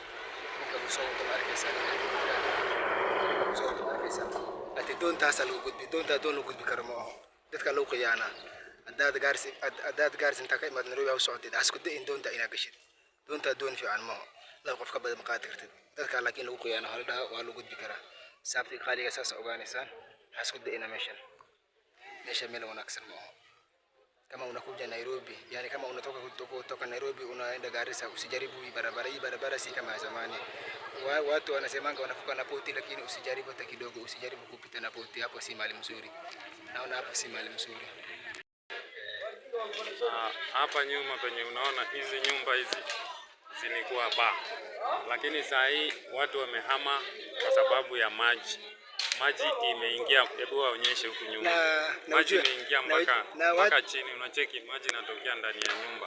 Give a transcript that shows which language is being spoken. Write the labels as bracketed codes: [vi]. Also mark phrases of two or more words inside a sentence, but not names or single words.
[so] ati doontaas lagu gudbi doonta doon lagu gudbi karo ma aha dadka loo qiyaana adaad Garis inta ka imaad Nairobi u socotid asku dayn doonta ina gashid doonta doon fiican ma aha [sw] la qof ka badan qaad kartid dadka laakiin lagu qiyaana haldaa waa lagu gudbi karaa saabti qaaliga saas ogaanaysan asku dayna meesha meel wanaagsan ma aha kama unakuja Nairobi yani kama unatoka kutoka Nairobi unaenda Garissa usijaribu barabara si kama zamani watu wanasemanga wanafuka na poti lakini usijaribu hata kidogo usijaribu kupita na poti hapo si mali mzuri naona hapo si mali mzuri hapa nyuma penye unaona hizi nyumba hizi zilikuwa baa lakini saa hii watu wamehama kwa sababu ya maji imeingia hebu waonyeshe huku nyuma maji imeingia mpaka chini unacheki maji inatokea ndani ya nyumba